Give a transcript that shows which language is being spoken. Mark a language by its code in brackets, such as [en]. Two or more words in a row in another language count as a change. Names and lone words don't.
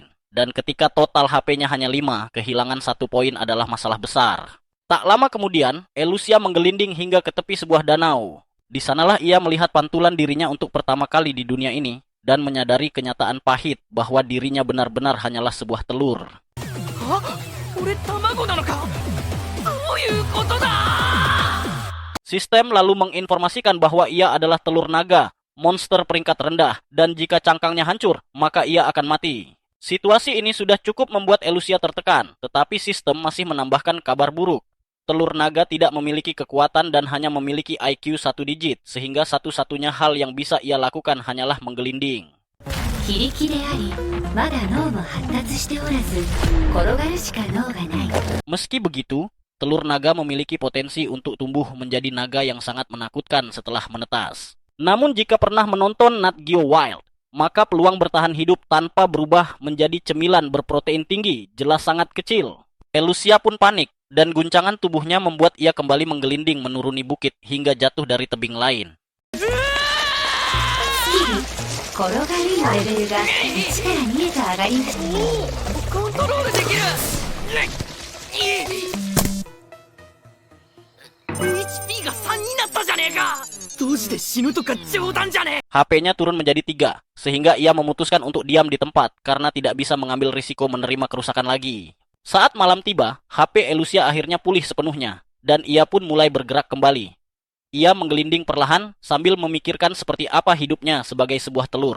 [id] Dan ketika total HP-nya hanya 5, kehilangan 1 poin adalah masalah besar. Tak lama kemudian, Eleusia menggelinding hingga ke tepi sebuah danau. Di sanalah ia melihat pantulan dirinya untuk pertama kali di dunia ini, dan menyadari kenyataan pahit bahwa dirinya benar-benar hanyalah sebuah telur. [ja] あ俺卵なのかどういうことだ [id] Sistem lalu menginformasikan bahwa ia adalah telur naga, monster peringkat rendah, dan jika cangkangnya hancur, maka ia akan mati. Situasi ini sudah cukup membuat Eleusia tertekan, tetapi sistem masih menambahkan kabar buruk. Telur naga tidak memiliki kekuatan dan hanya memiliki IQ 1 digit, sehingga satu-satunya hal yang bisa ia lakukan hanyalah menggelinding. [ja] 非力でありまだ脳も発達しておらず転がるしか脳がない。 [id] Meski begitu, telur naga memiliki potensi untuk tumbuh menjadi naga yang sangat menakutkan setelah menetas. Namun jika pernah menonton Nat Geo Wild, maka peluang bertahan hidup tanpa berubah menjadi cemilan berprotein tinggi jelas sangat kecil. Eleusia pun panik, dan guncangan tubuhnya membuat ia kembali menggelinding menuruni bukit hingga jatuh dari tebing lain. [ja] スキル転がりのレベルが1から2へと上がります。コントロールできる HP が3になったじゃねえかどうして死ぬとか冗談じゃねえ [id] HP-nya turun menjadi 3, sehingga ia memutuskan untuk diam di tempat karena tidak bisa mengambil risiko menerima kerusakan lagi. Saat malam tiba, HP Eleusia akhirnya pulih sepenuhnya, dan ia pun mulai bergerak kembali. Ia menggelinding perlahan sambil memikirkan seperti apa hidupnya sebagai sebuah telur.